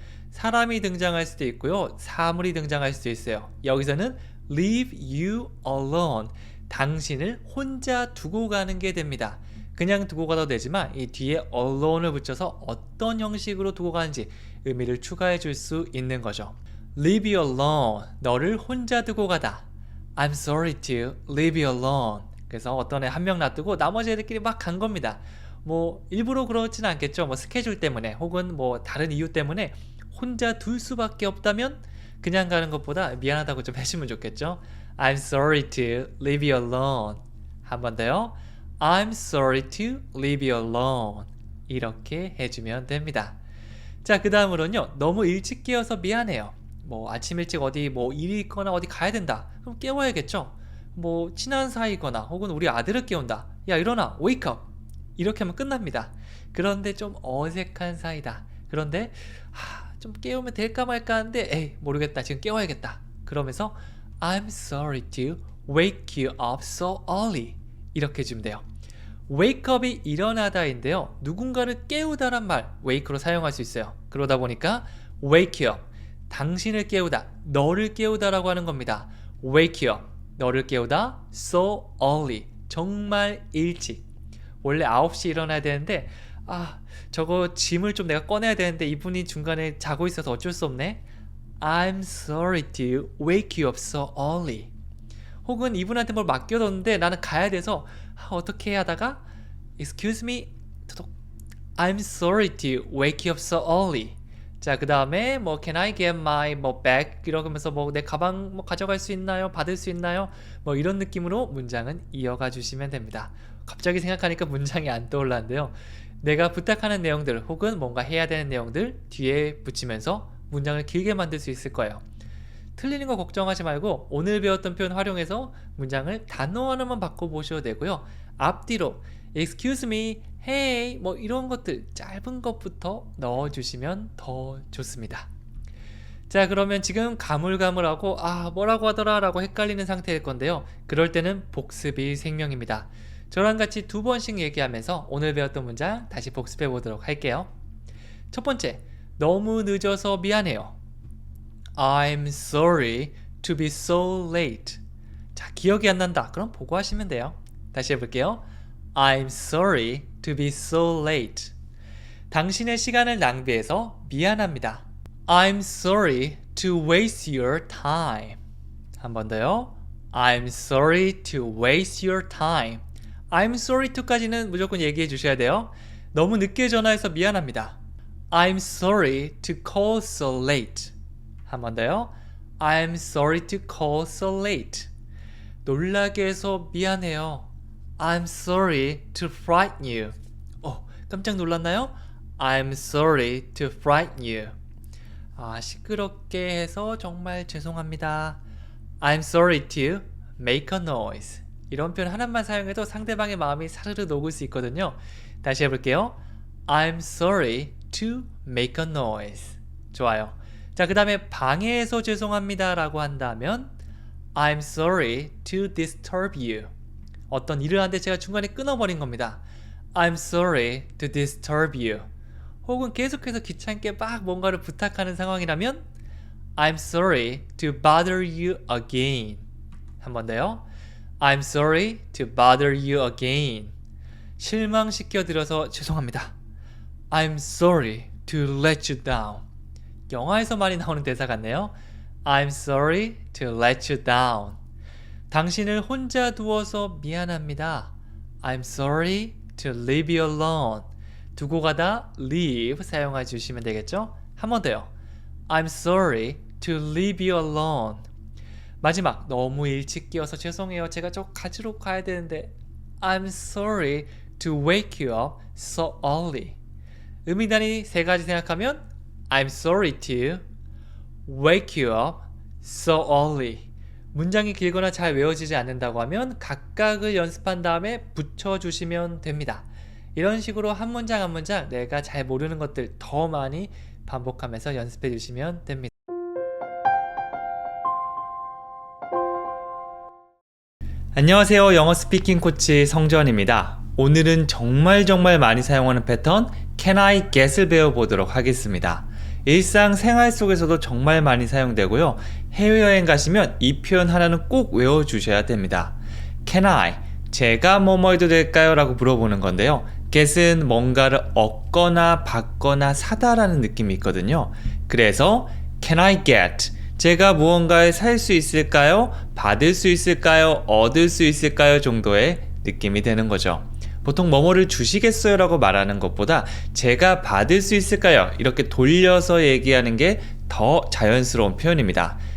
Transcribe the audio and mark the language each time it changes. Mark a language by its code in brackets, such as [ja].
[ko] 사람이 등장할 수도 있고요. 사물이 등장할 수도 있어요. 여기서는 [en] leave you alone. [ko] 당신을 혼자 두고 가는 게 됩니다. 그냥 두고 가도 되지만 이 뒤에 alone을 붙여서 어떤 형식으로 두고 가는지 의미를 추가해 줄 수 있는 거죠. [en] leave you alone. [ko] 너를 혼자 두고 가다. [en] I'm sorry to leave you alone. [ko] 그래서 어떤 애 한 명 놔두고 나머지 애들끼리 막 간 겁니다. 뭐 일부러 그렇지는 않겠죠. 뭐 스케줄 때문에 혹은 뭐 다른 이유 때문에 혼자 둘 수밖에 없다면 그냥 가는 것보다 미안하다고 좀 해주면 좋겠죠. [en] I'm sorry to leave you alone. [ko] 한 번 더요. [en] I'm sorry to leave you alone. [ko] 이렇게 해주면 됩니다. 자, 그 다음으로는요. 너무 일찍 깨어서 미안해요. 뭐 아침 일찍 어디 뭐 일이 있거나 어디 가야 된다. 그럼 깨워야겠죠. 뭐 친한 사이거나 혹은 우리 아들을 깨운다. 야, 일어나. [en] wake up. [ko] 이렇게 하면 끝납니다. 그런데 좀 어색한 사이다. 그런데 좀 깨우면 될까 말까 하는데 에이 모르겠다. 지금 깨워야겠다. 그러면서 [en] I'm sorry to wake you up so early. [ko] 이렇게 해주면 돼요. wake up이 일어나다인데요. 누군가를 깨우다란 말 wake로 사용할 수 있어요. 그러다 보니까 [en] wake you up. [ko] 당신을 깨우다, 너를 깨우다라고 하는 겁니다. [en] wake you up. [ko] 너를 깨우다 [en] so early. [ko] 정말 일찍. 원래 9시 일어나야 되는데 저거 짐을 좀 내가 꺼내야 되는데 이분이 중간에 자고 있어서 어쩔 수 없네. [en] I'm sorry to wake you up so early. [ko] 혹은 이분한테 뭘 맡겨뒀는데 나는 가야 돼서 어떻게 하다가 [en] Excuse me, I'm sorry to wake you up so early. [ko] 자, 그 다음에 뭐 [en] Can I get my bag? [ko] 이러면서 뭐 내 가방 뭐 가져갈 수 있나요? 받을 수 있나요? 뭐 이런 느낌으로 문장은 이어가 주시면 됩니다. 갑자기 생각하니까 문장이 안 떠올랐는데요. 내가 부탁하는 내용들 혹은 뭔가 해야 되는 내용들 뒤에 붙이면서 문장을 길게 만들 수 있을 거예요. 틀리는 거 걱정하지 말고 오늘 배웠던 표현 활용해서 문장을 단어 하나만 바꿔보셔도 되고요. 앞뒤로 [en] excuse me, hey [ko] 뭐 이런 것들 짧은 것부터 넣어주시면 더 좋습니다. 자, 그러면 지금 가물가물하고 뭐라고 하더라 라고 헷갈리는 상태일 건데요. 그럴 때는 복습이 생명입니다. 저랑 같이 2번씩 얘기하면서 오늘 배웠던 문장 다시 복습해 보도록 할게요. 첫 번째, 너무 늦어서 미안해요. [en] I'm sorry to be so late. [ko] 자, 기억이 안 난다. 그럼 보고 하시면 돼요. 다시 해볼게요. [en] I'm sorry to be so late. [ko] 당신의 시간을 낭비해서 미안합니다. [en] I'm sorry to waste your time. [ko] 한 번 더요. [en] I'm sorry to waste your time. I'm sorry to [ko] 까지는 무조건 얘기해 주셔야 돼요. 너무 늦게 전화해서 미안합니다. [en] I'm sorry to call so late. [ko] 한 번 더요. [en] I'm sorry to call so late. [ko] 놀라게 해서 미안해요. [en] I'm sorry to frighten you. [ko] 깜짝 놀랐나요? [en] I'm sorry to frighten you. [ko] 시끄럽게 해서 정말 죄송합니다. [en] I'm sorry to make a noise. [ko] 이런 표현 하나만 사용해도 상대방의 마음이 사르르 녹을 수 있거든요. 다시 해볼게요. [en] I'm sorry to make a noise. [ko] 좋아요. 자, 그 다음에 방해해서 죄송합니다 라고 한다면 [en] I'm sorry to disturb you. [ko] 어떤 일을 하는데 제가 중간에 끊어버린 겁니다. [en] I'm sorry to disturb you. [ko] 혹은 계속해서 귀찮게 막 뭔가를 부탁하는 상황이라면 [en] I'm sorry to bother you again. [ko] 한 번 더요. [en] I'm sorry to bother you again. [ko] 실망시켜드려서 죄송합니다. [en] I'm sorry to let you down. [ko] 영화에서 많이 나오는 대사 같네요. [en] I'm sorry to let you down. [ko] 당신을 혼자 두어서 미안합니다. [en] I'm sorry to leave you alone. [ko] 두고 가다 leave 사용해 주시면 되겠죠? 한 번 더요. [en] I'm sorry to leave you alone. [ko] 마지막, 너무 일찍 깨어서 죄송해요. 제가 저 가지러 가야 되는데 [en] I'm sorry to wake you up so early. [ko] 의미단위 세 가지 생각하면 [en] I'm sorry to wake you up so early. [ko] 문장이 길거나 잘 외워지지 않는다고 하면 각각을 연습한 다음에 붙여주시면 됩니다. 이런 식으로 한 문장 한 문장 내가 잘 모르는 것들 더 많이 반복하면서 연습해 주시면 됩니다. 안녕하세요. 영어 스피킹 코치 성재원입니다. 오늘은 정말 많이 사용하는 패턴 Can I get을 배워보도록 하겠습니다. 일상생활 속에서도 정말 많이 사용되고요. 해외여행 가시면 이 표현 하나는 꼭 외워주셔야 됩니다. Can I? 제가 뭐뭐 해도 될까요? 라고 물어보는 건데요. get은 뭔가를 얻거나 받거나 사다라는 느낌이 있거든요. 그래서 [en] Can I get? [ko] 제가 무언가를 살 수 있을까요? 받을 수 있을까요? 얻을 수 있을까요? 정도의 느낌이 되는 거죠. 보통 뭐뭐를 주시겠어요? 라고 말하는 것보다 제가 받을 수 있을까요? 이렇게 돌려서 얘기하는 게 더 자연스러운 표현입니다.